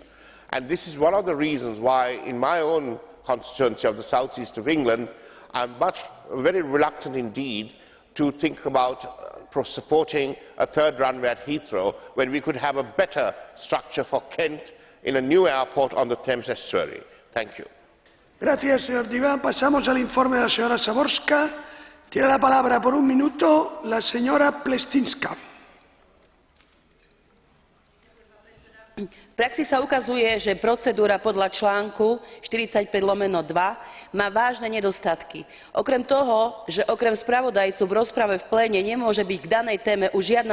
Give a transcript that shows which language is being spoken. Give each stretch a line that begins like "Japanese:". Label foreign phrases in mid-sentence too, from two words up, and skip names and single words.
English: And this is one of the reasons why, in my own constituency of the south-east of England, I am very reluctant indeed to think about supporting a third runway at Heathrow, when we could have a better structure for Kent in a new airport on the Thames estuary. Thank you.
Spanish: Gracias, señor Divan. Pasamos al informe de la señora Záborská. Tiene la palabra por un minuto la señora Pleštinska.
Slovak: V praxi sa ukazuje, že procedúra podľa článku 45/2 má vážne nedostatky. Okrem toho, že okrem spravodajcu v rozprave v pléne nemôže byť k danej téme už žiadna